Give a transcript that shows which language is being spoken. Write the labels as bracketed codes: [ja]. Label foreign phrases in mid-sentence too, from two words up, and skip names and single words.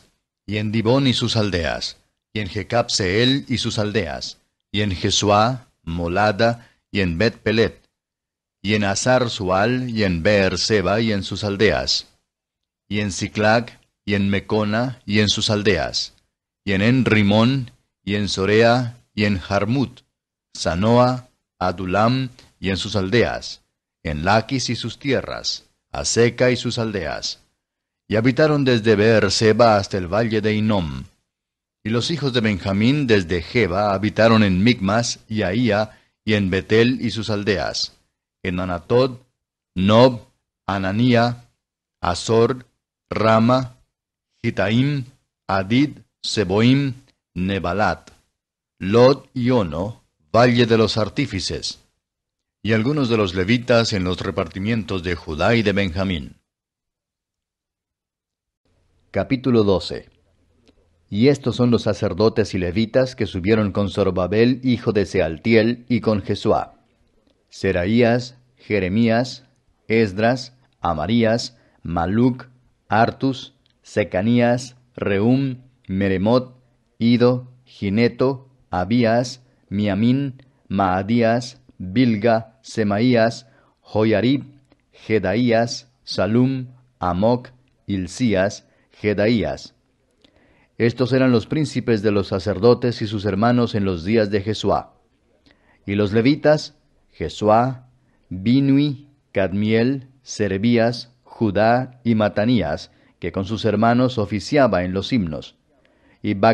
[es] y en Dibón y sus aldeas, y en Jecab-Seel y sus aldeas, y en Jesuá, Molada, y en Bet-Pelet, y en Hazar-Sual, y en Beer-Seba y en sus aldeas, y en Siclag, y en Mecona, y en sus aldeas, y en En-Rimón, y en Sorea, y en Jarmut, Sanoa, Adulam, y en sus aldeas, en Laquis y sus tierras, Aseca y sus aldeas. Y habitaron desde Beer-Seba hasta el valle de Hinnom. Y los hijos de Benjamín desde Geba habitaron en Micmas y Ahía, y en Betel y sus aldeas, en Anatod, Nob, Ananía, Azor, Rama, Gitaim, Adid, Seboim, Nebalat, Lod y Ono, valle de los artífices, y algunos de los levitas en los repartimientos de Judá y de Benjamín. Capítulo 12. Y estos son los sacerdotes y levitas que subieron con Zorobabel, hijo de Sealtiel, y con Jesuá: Seraías, Jeremías, Esdras, Amarías, Maluc, Artus, Secanías, Rehum, Meremot, Ido, Gineto, Abías, Miamín, Maadías, Bilga, Semaías, Joyarib, Jedaías, Salum, Amoc, Hilcías, Jedaías. Estos eran los príncipes de los sacerdotes y sus hermanos en los días de Jesuá. Y los levitas: Jesuá, Binui, Cadmiel, Serebías, Judá y Matanías, que con sus hermanos oficiaba en los himnos.